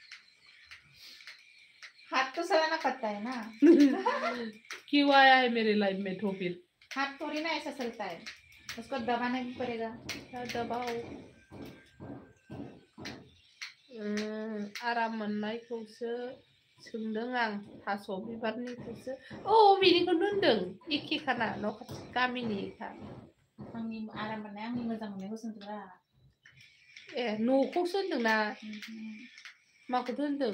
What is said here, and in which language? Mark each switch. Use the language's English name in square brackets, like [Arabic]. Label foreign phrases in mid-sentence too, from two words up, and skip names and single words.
[Hindi] हाथ तो चलाना पड़ता है ना क्यों आया है मेरे लाइफ में तो फिर हाथ थोड़ी ना ऐसा चलता है उसको दबाना भी पड़ेगा [Bodo] दबाओ आराम मोननायखौसो सोंदों आं थास' बिबारनिखौसो बेनिखौनो होनदों एखेखाना न' खाथि गामिनिखा आंनि आराम मोननाय आंनि मोजां मोननायखौ सोंदोंरा ए न'खौसो होनदोंना माखौथो होनदों